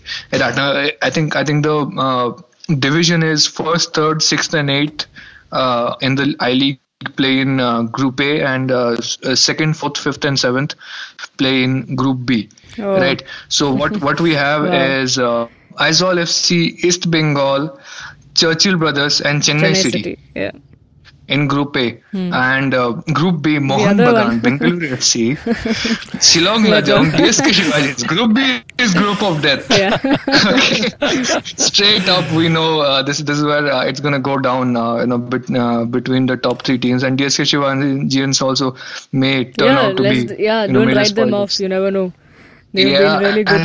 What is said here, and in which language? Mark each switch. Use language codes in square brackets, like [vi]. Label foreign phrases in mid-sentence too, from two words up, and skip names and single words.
[en] I think the division is 1st, 3rd, 6th and 8th in the I-League play in Group A, and 2nd, 4th, 5th and 7th play in Group B. Oh. Right. So what we have is Aizawl FC, East Bengal, Churchill Brothers and Chennai City. Yeah. In Group A. And Group B, Mohun Bagan, Bengaluru FC, Shillong Lajong, DSK Shivajians. Group B is group of death. Yeah. Okay. Straight up, we know this is where it's going to go down between the top 3 teams. And DSK Shivajians also may turn out to be... don't write them off. You never know. They've been really good